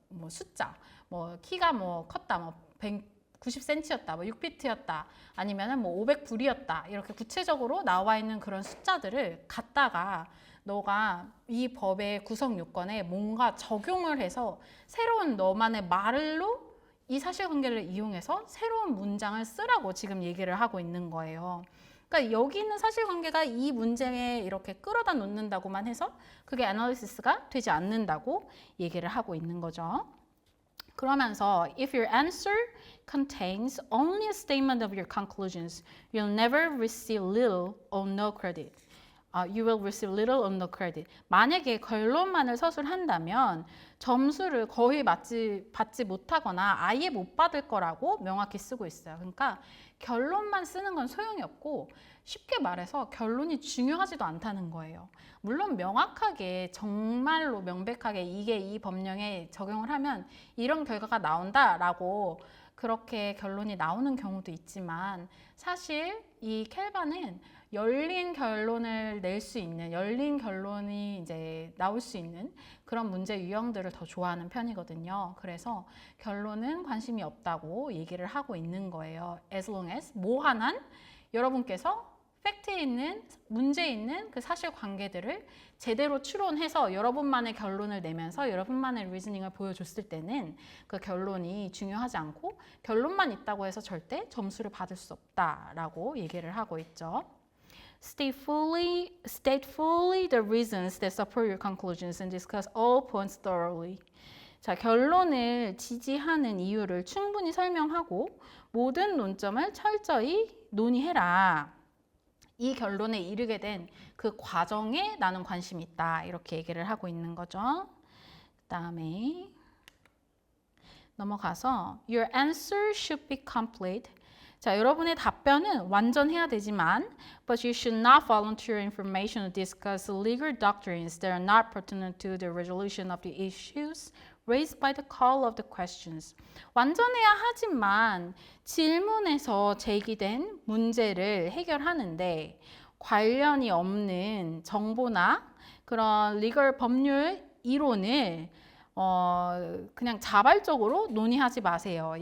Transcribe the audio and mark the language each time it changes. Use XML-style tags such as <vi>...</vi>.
<ko>숫자 뭐 키가 뭐 컸다 뭐 190cm였다 뭐 6피트였다 아니면은 뭐 500불이었다 이렇게 구체적으로 나와 있는 그런 숫자들을 갖다가 너가 이 법의 구성 요건에 뭔가 적용을 해서 새로운 너만의 말로 이 사실관계를 이용해서 새로운 문장을 쓰라고 지금 얘기를 하고 있는 거예요. 그러니까 여기 있는 사실관계가 이 문제에 이렇게 끌어다 놓는다고만 해서 그게 애널리시스가 되지 않는다고 얘기를 하고 있는 거죠.</ko> <en>그러면서 if your answer contains only a statement of your conclusions, you'll never receive little or no credit. You will receive little or no credit.</en> <ko>만약에 결론만을 서술한다면 점수를 거의 받지 못하거나 아예 못 받을 거라고 명확히 쓰고 있어요. 그러니까 결론만 쓰는 건 소용이 없고 쉽게 말해서 결론이 중요하지도 않다는 거예요. 물론 명확하게 정말로 명백하게 이게 이 법령에 적용을 하면 이런 결과가 나온다라고 그렇게 결론이 나오는 경우도 있지만 사실 이 켈바는 열린 결론을 낼 수 있는, 열린 결론이 이제 나올 수 있는 그런 문제 유형들을 더 좋아하는 편이거든요. 그래서 결론은 관심이 없다고 얘기를 하고 있는 거예요.</ko> <en>As long as</en> <ko>뭐 하나는 여러분께서 팩트에 있는, 문제에 있는 그 사실관계들을 제대로 추론해서 여러분만의 결론을 내면서 여러분만의 리즈닝을 보여줬을 때는 그 결론이 중요하지 않고 결론만 있다고 해서 절대 점수를 받을 수 없다라고 얘기를 하고 있죠.</ko> <en>State fully the reasons that support your conclusions and discuss all points thoroughly.</en> <ko>자, 결론을 지지하는 이유를 충분히 설명하고 모든 논점을 철저히 논의해라. 이 결론에 이르게 된 그 과정에 나는 관심이 있다. 이렇게 얘기를 하고 있는 거죠. 그 다음에 넘어가서</ko> <en>Your answer should be complete.</en> <ko>자, 여러분의 답변은 완전해야 되지만</ko> <en>But you should not volunteer information to discuss legal doctrines that are not pertinent to the resolution of the issues raised by the call of the questions.</en> <ko>완전해야 하지만 질문에서 제기된 문제를 해결하는데 관련이 없는 정보나 그런 리걸 법률 이론을 그냥 자발적으로 논의하지 마세요.</ko>